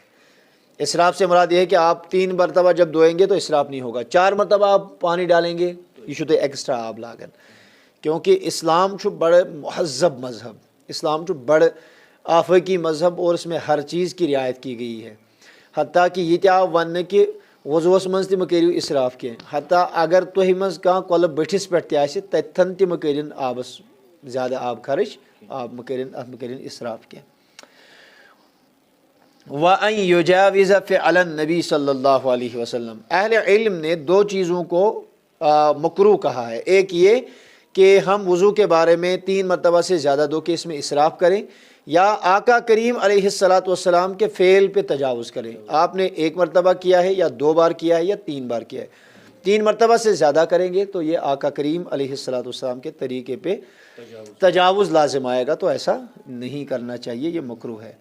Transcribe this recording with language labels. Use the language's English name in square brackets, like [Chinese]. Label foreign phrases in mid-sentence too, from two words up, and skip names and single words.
[Urdu] اسراف سے مراد یہ ہے کہ آپ 3 مرتبہ جب دھوئیں گے تو اسراف نہیں ہوگا، 4 مرتبہ آپ پانی ڈالیں گے [Kashmiri] یہ شد ایکسٹرا آب لاگن، [Urdu] کیونکہ [Kashmiri] اسلام چھو بڑے مہذب مذہب، اسلام چھو بڑے آفاقی مذہب، [Urdu] اور اس میں ہر چیز کی رعایت کی گئی ہے، حتیٰ کہ یہ [Kashmiri] تیا ون کہ وضوس منز تم کریو اسراف کی، حتیٰ اگر تہ مز کان کل بٹھس پہ تہ تتھن تم کرن آبس زیادہ آب خرچ، آب مکرن اسراف کی۔ [Arabic] وَأَن يُجَاوِزَ فِعْلَ النَّبِي صلی اللہ علیہ وسلم، [Urdu] اہل علم نے 2 چیزوں کو مکروہ کہا ہے، ایک یہ کہ ہم وضو کے بارے میں 3 مرتبہ سے زیادہ دھو کے اس میں اسراف کریں، یا آقا کریم علیہ السلام کے فعل پہ تجاوز کریں، آپ نے 1 مرتبہ کیا ہے یا 2 بار کیا ہے یا 3 بار کیا ہے، 3 مرتبہ سے زیادہ کریں گے تو یہ آقا کریم علیہ السلام کے طریقے پہ تجاوز لازم آئے گا، تو ایسا نہیں کرنا چاہیے، یہ مکروہ ہے۔